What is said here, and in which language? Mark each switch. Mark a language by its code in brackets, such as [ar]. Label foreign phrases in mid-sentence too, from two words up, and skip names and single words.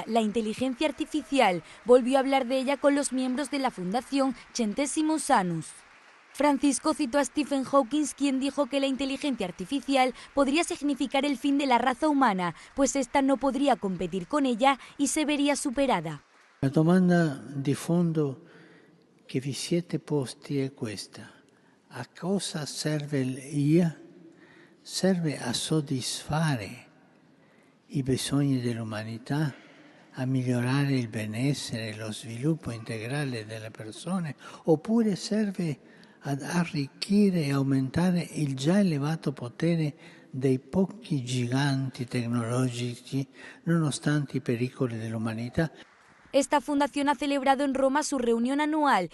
[es] La inteligencia artificial volvió a hablar de ella con los miembros de la Fundación Centesimus Annus. Francisco citó a Stephen Hawking, quien dijo que la inteligencia artificial podría significar el fin de la raza humana, pues ésta no podría competir con ella y se vería superada. [it] La domanda di fondo che vi siete posti è questa: a cosa serve l'IA? Serve a soddisfare i bisogni dell'umanità, a migliorare il benessere e lo sviluppo integrale delle persone, oppure serve ad arricchire e aumentare il già elevato potere dei pochi giganti tecnologici nonostante i pericoli dell'umanità? [es] Esta fundación ha celebrado en Roma su reunión anual.